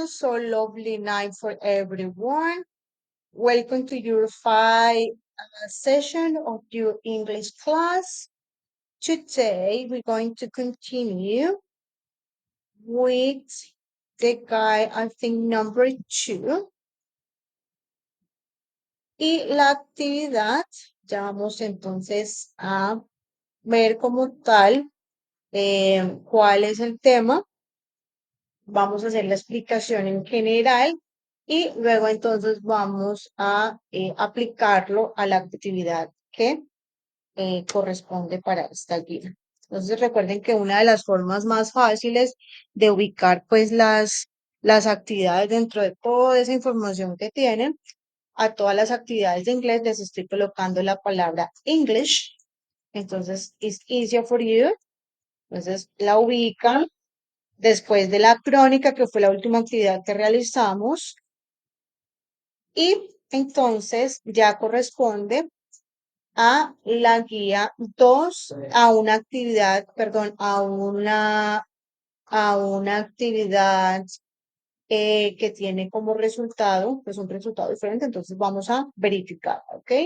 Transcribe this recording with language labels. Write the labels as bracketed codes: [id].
[en] So lovely night for everyone. Welcome to your session of your English class. Today we're going to continue with the guy, I think number 2. [es] Y la actividad, ya vamos entonces a ver como tal cuál es el tema. Vamos a hacer la explicación en general y luego entonces vamos a aplicarlo a la actividad que corresponde para esta guía. Entonces recuerden que una de las formas más fáciles de ubicar pues las actividades dentro de toda esa información que tienen, a todas las actividades de inglés les estoy colocando la palabra English. Entonces, [en] it's easier for you. [es] Entonces la ubican después de la crónica, que fue la última actividad que realizamos, y entonces ya corresponde a la guía 2, a una actividad, perdón, a una actividad que tiene como resultado, pues un resultado diferente, entonces vamos a verificar, ¿ok?